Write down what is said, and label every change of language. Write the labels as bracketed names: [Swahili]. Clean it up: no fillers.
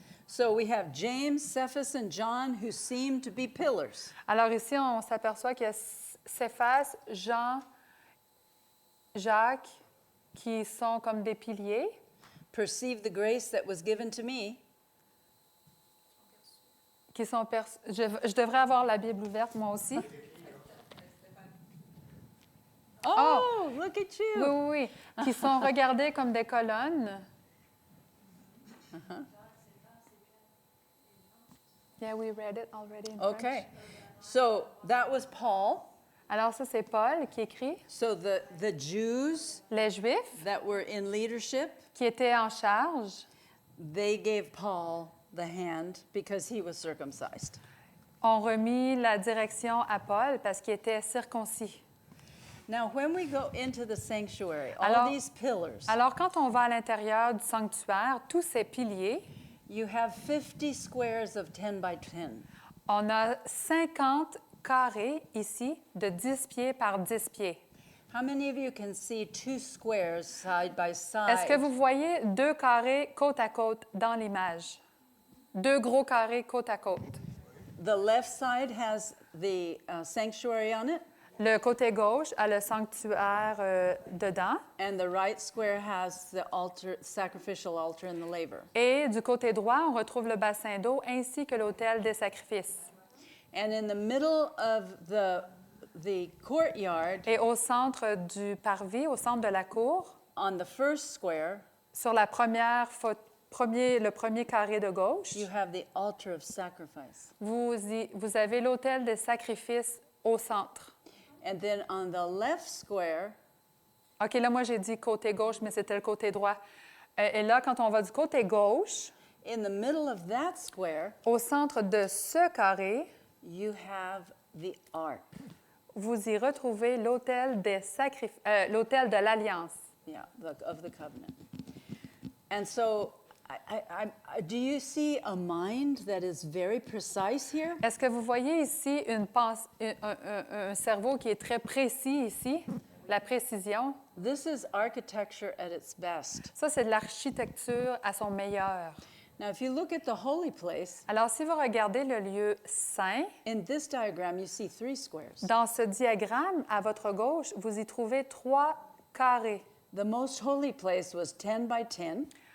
[English] So we have James, Cephas, and John who seem to be pillars. [French] Alors ici, on s'aperçoit qu'il y a Céphas, Jean, Jacques, qui sont comme des piliers. [English] Perceive the grace that was given to me. [French] Qui sont je devrais avoir la Bible ouverte, moi aussi. [English] Oh, look at [French] Oui, [English] you. [French] oui, oui. Qui sont regardés comme des colonnes. [English] Yeah, we read it already in French. Okay. So that was Paul. [French] Alors ça, c'est Paul qui écrit. [English] So the Jews [French] Les Juifs [English] that were in leadership, [French] qui étaient en charge [English] they gave Paul the hand because he was circumcised. [French] ont remis la direction à Paul parce qu'il était circoncis. [English] Now, when we go into the sanctuary, all [French] Alors- [English] these pillars, [French] Alors, quand on va à l'intérieur du sanctuaire, tous ces piliers, [English] you have 50 squares of 10 by 10. [French] on a 50 carrés ici de 10 pieds par 10 pieds. [English] How many of you can see two squares side by side? [French] Est-ce que vous voyez 2 carrés côte à côte dans l'image? 2 gros carrés côte à côte. [English] The left side has the sanctuary on it, [French] Le côté gauche a le sanctuaire dedans [English] and the right square has the altar, sacrificial altar and the laver. [French] et du côté droit, on retrouve le bassin d'eau ainsi que l'autel des sacrifices. [English] And in the middle of the courtyard, [French] Et au centre du parvis, au centre de la cour, [English] on the first square, [French] sur la le premier carré de gauche, [English] you have the altar of sacrifice. [French] vous avez l'autel des sacrifices au centre. [English] And then on the left square, [French] OK, là, moi, j'ai dit côté gauche, mais c'était le côté droit. Et là, quand on va du côté gauche, [English] in the middle of that square, [French] au centre de ce carré, [English] you have the ark. [French] vous y retrouvez l'autel l'autel de l'Alliance. [English] Yeah, of the covenant. And so, do you see a mind that is very precise here? [French] Est-ce que vous voyez ici un cerveau qui est très précis ici, la précision? [English] This is architecture at its best. [French] Ça, c'est de l'architecture à son meilleur. [English] Now, if you look at the holy place, [French] Alors, si vous regardez le lieu saint, [English] in this diagram, you see 3 squares. [French] dans ce diagramme, à votre gauche, vous y trouvez 3 carrés. [English] The most holy place was 10 by 10,